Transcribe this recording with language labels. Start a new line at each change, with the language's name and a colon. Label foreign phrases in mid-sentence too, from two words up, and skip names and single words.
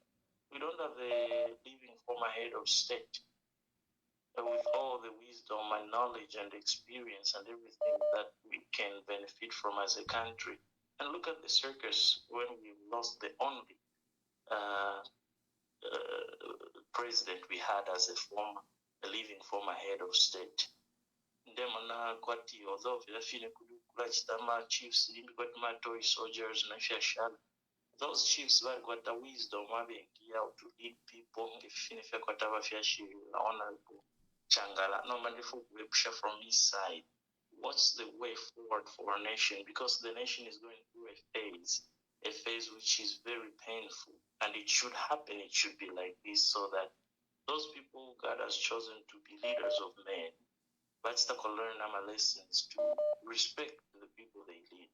English: We don't have a living former head of state with all the wisdom and knowledge and experience and everything that we can benefit from as a country. And look at the circus when we lost the only president we had as a living former head of state.
Bemba: Ndemona kwati although vilafine kula chitama chiefs limbi kwati
English: toy soldiers
Bemba: na fiashana.
English: Those chiefs were got the wisdom how to lead people
Bemba: ngefine fya kwata bafyashi
English: honorable Changala.
Bemba: No mandifu websha
English: from his side. What's the way forward for our nation? Because the nation is going through a phase which is very painful, and it should happen. It should be like this, so that those people God has chosen to be leaders of men, but to learn our lessons to respect the people they lead.